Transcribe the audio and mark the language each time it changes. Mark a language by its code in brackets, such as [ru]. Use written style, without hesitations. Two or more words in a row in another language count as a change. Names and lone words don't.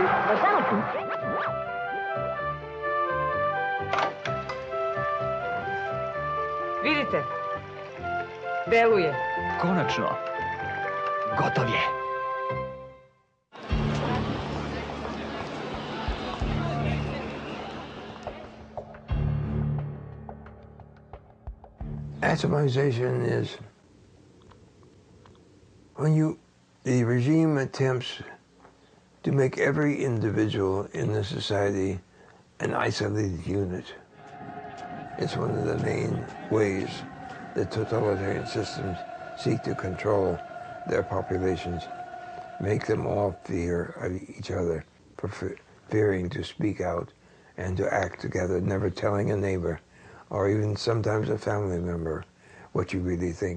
[sr] Da samo tu. Vidite, deluje. Konačno. Gotov je. [en] Atomization is when the regime attempts to make every individual in the society an isolated unit. It's one of the main ways that totalitarian systems seek to control their populations, make them all fear of each other, fearing to speak out and to act together, never telling a neighbor or even sometimes a family member what you really think.